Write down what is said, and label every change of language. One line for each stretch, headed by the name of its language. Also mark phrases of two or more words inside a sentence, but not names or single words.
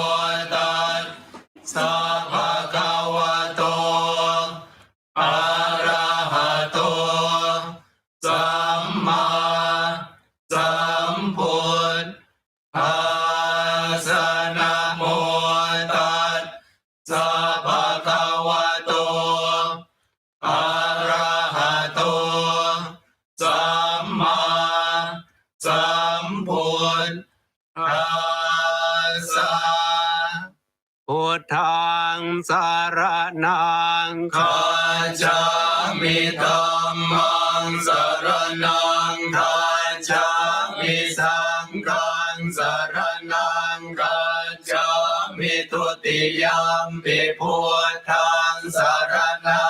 Pali: Tassa Bhagavato Arahato Samma Sambuddhassa Namo Tassa Bhagavato Arahato Samma Sambuddhassa พุทธังสารนังคัจฉามิธัมมังสารนังคั จฉามิสังฆังสารนังคัจฉามิทุติยัมปิพุทธังสารนั